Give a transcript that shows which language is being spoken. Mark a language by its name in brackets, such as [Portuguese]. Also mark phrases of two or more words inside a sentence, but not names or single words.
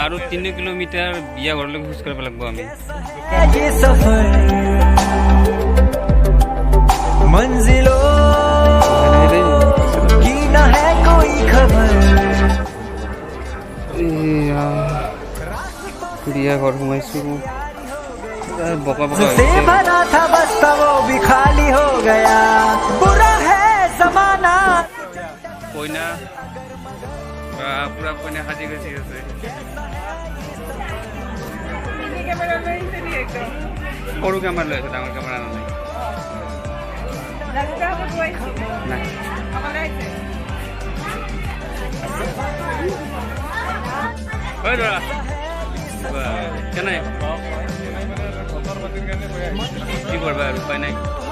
[Assamese] 2-3 কিলোমিটাৰ বিয়া ঘৰলৈকে খোজ কাঢ়িব লাগিব আমি [Hindi] ये सफर मंजिलों की न है कोई खबर [Assamese] বিয়া ঘৰ সোমাইছো বকা বকা [Hindi] से भरा था बस्ता वो भी खाली हो गया बुरा है जमाना [Assamese] কইনা পুৰা কইনা সাজি গৈছে আছে সৰু কেমেৰা লৈ আছে ডাঙৰ কেমেৰা নাই ঐ দৰা কেনে কি কৰবা আৰু উপায় নাই